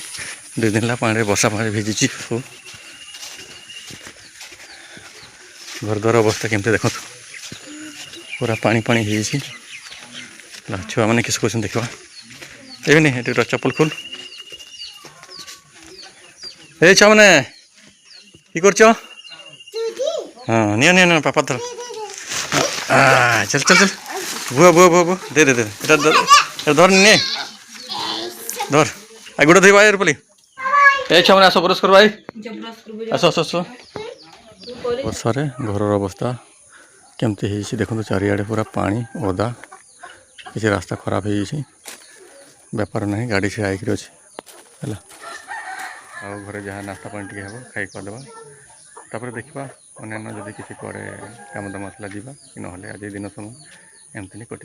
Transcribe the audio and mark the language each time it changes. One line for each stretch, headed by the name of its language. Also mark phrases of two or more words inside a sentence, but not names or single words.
Odia: 2 ଦିନ ହେଲା ପାଣିରେ ବର୍ଷା ପାଣିରେ ଭିଜିଛି ସବୁ। ଘରଦ୍ୱାର ଅବସ୍ଥା କେମିତି ଦେଖନ୍ତୁ, ପୁରା ପାଣି ପାଣି ହେଇଯାଇଛି। ଛୁଆମାନେ କିସ କହୁଛନ୍ତି ଦେଖିବା। ଏବେନି ଏଠି ଚପଲ ଖୋଲ। ଏ ଛୁଆମାନେ
Bangla: কি করছো? হ্যাঁ নিয়ে নিয়ে নিয়ে পাপা ধর। চল চল চল বুয়া বুয়া বুয়া বুয়া দে দে দে এটা ধর নে ধর আর গোটা ধুই ভাই এর পলি এই
Odia: ଛୁଆମାନେ ଆସ ବ୍ରସ୍ କର ଭାଇ ଆସ ଆସ ଆସ। ବର୍ଷାରେ ଘରର ଅବସ୍ଥା କେମିତି ହେଇଛି ଦେଖନ୍ତୁ, ଚାରିଆଡ଼େ ପୁରା ପାଣି ଓଦା, କିଛି ରାସ୍ତା ଖରାପ ହେଇଯାଇଛି, ବେପାର ନାହିଁ, ଗାଡ଼ି ଛିଡ଼ା ହେଇକିରି ଅଛି ହେଲା। ଆଉ ଘରେ ଯାହା ନାସ୍ତା ପାଣି ଟିକେ ହେବ, ଖାଇ କରିଦେବା, ତାପରେ ଦେଖିବା ଅନ୍ୟାନ୍ୟ ଯଦି କିଛି କୁଆଡ଼େ କାମ ଦାମ ଆସିଲା ଯିବା, କି ନହେଲେ ଆଜି ଦିନ ସମୟ ଏମିତି ହିଁ କଟିବ।